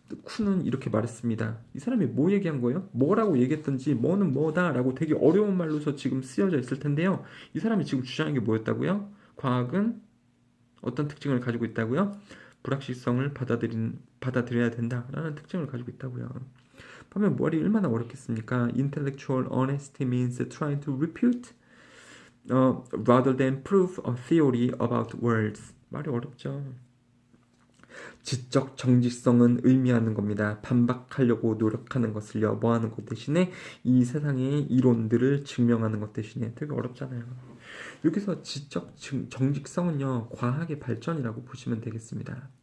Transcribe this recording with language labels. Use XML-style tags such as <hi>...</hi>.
<ko>쿤은 이렇게 말했습니다. 이 사람이 뭐 얘기한 거예요? 뭐라고 얘기했던지 뭐는 뭐다라고 되게 어려운 말로서 지금 쓰여져 있을 텐데요. 이 사람이 지금 주장한 게 뭐였다고요? 과학은 어떤 특징을 가지고 있다고요? 불확실성을 받아들여야 된다라는 특징을 가지고 있다고요. 하면 말이 얼마나 어렵겠습니까?</ko> <en>Intellectual honesty means trying to refute rather than prove a theory about words.</en> <ko>말이 어렵죠. 지적 정직성은 의미하는 겁니다. 반박하려고 노력하는 것을요. 뭐 하는 것 대신에 이 세상의 이론들을 증명하는 것 대신에 되게 어렵잖아요. 여기서 지적 정직성은요. 과학의 발전이라고 보시면 되겠습니다.</ko>